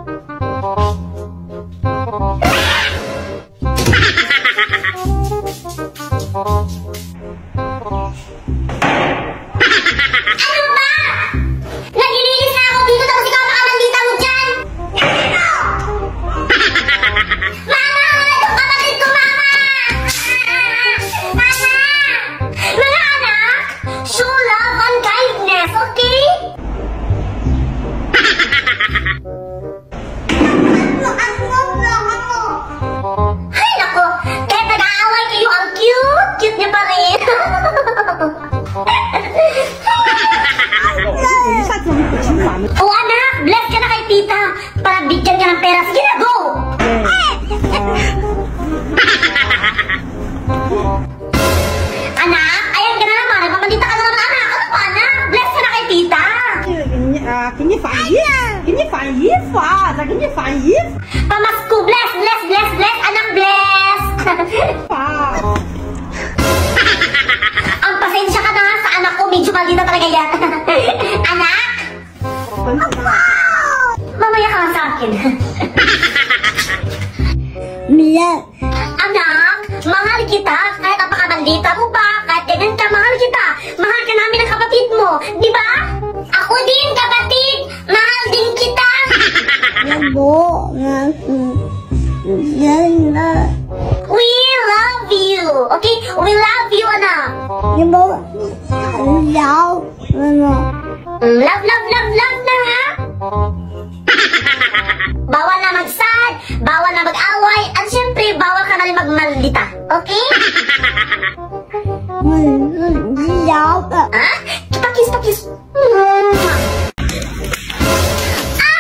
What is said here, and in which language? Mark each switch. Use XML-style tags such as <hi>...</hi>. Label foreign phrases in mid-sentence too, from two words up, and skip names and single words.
<tl>Ano ba? Naglilinis na ako dito tapos ikaw pakamaldita mo dyan! Mama! Itong kapatid ko, mama! Mama! Mga anak,</tl> <en>show love and kindness,</en> <tl>okay? Ay, nako! Kahit nag-aaway kayo, ang cute! Cute niya pa rin! Oh, anak! Bless ka na kay tita! Para bigyan ka ng pera. Sige na, go! Anak, ayan ka na naman. Nagmamandita ka na naman, anak. Ano pa, anak? Bless ka na kay tita.</tl> <zh>给你翻衣，给你翻衣服啊！再给你翻衣服</zh> <tl>Pamasko, bless, bless, bless, bless. Anak, bless. 啊！ Ang pasensya ka na sa anak ko. Medyo maldita talaga yan. Anak? Mamaya ka lang sa akin. Anak, mahal kita. Kahit napakamaldita mo pa, kahit ganyan ka, mahal kita. Mahal ka namin ng kapatid mo. Di ba? Ako din, kapatid. Mahal din kita.</tl> <en>We love you. Okay? We love you, anak. Love, love, love, love na, ha?</en> <tl>Bawal na mag-sad, bawal na mag-away, at syempre, bawal ka na rin magmaldita. Okay? Ha? Pakis, pakis. Ah!</tl>